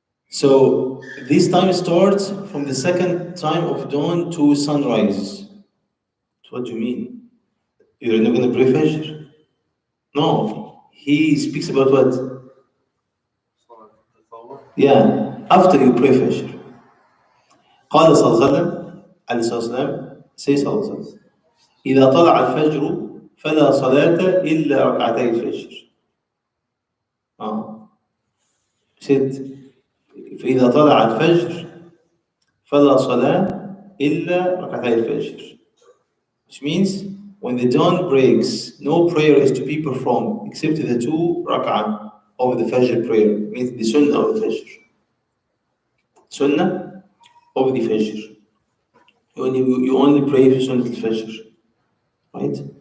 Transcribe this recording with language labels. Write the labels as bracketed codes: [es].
[en] So this time starts from the second time of dawn to sunrise. So what do you mean? You're not gonna pray Fajr? No. He speaks about what? Yeah, after you pray Fajr. [ar] قال صلى الله عليه وسلم عليه الصلاة والسلام say صلى الله عليه وسلم إذا طلع الفجر فلا صلاة إلا ركعتي الفجر. said فإذا طلع الفجر فلا صلاة إلا ركعتي الفجر. [en] Which means when the dawn breaks, no prayer is to be performed except the 2 rak'ah of the Fajr prayer. Means the Sunnah of the Fajr. Sunnah of the Fajr. You only pray for Sunnah al-Fajr, right?